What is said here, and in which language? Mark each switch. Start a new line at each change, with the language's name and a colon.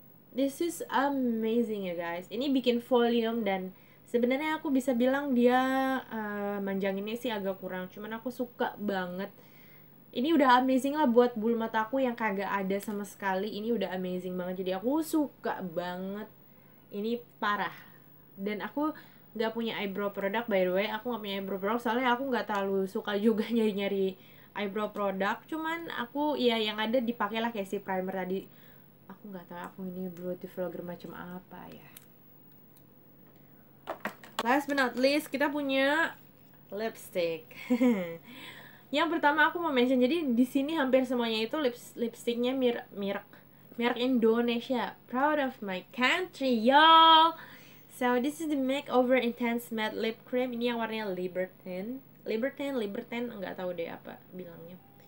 English: This is amazing
Indonesian: ya guys. Ini bikin volume, dan sebenarnya aku bisa bilang dia manjanginnya sih agak kurang, cuman aku suka banget. Ini udah amazing lah buat bulu mata aku yang kagak ada sama sekali. Ini udah amazing banget, jadi aku suka banget. Ini parah. Dan aku nggak punya eyebrow product, by the way. Aku nggak punya eyebrow product soalnya aku nggak terlalu suka juga nyari eyebrow product. Cuman aku ya yang ada dipakai lah, kayak si primer tadi. Aku nggak tahu aku ini beauty vlogger macam apa ya.
English: Last but not least, kita punya lipstick.
Indonesian: Yang pertama aku mau mention, jadi di sini hampir semuanya itu lipsticknya merek Indonesia.
English: Proud of my country, y'all. So this is the Makeover Intense Matte Lip Cream.
Indonesian: Ini yang warnanya Libertine, nggak tahu deh apa bilangnya.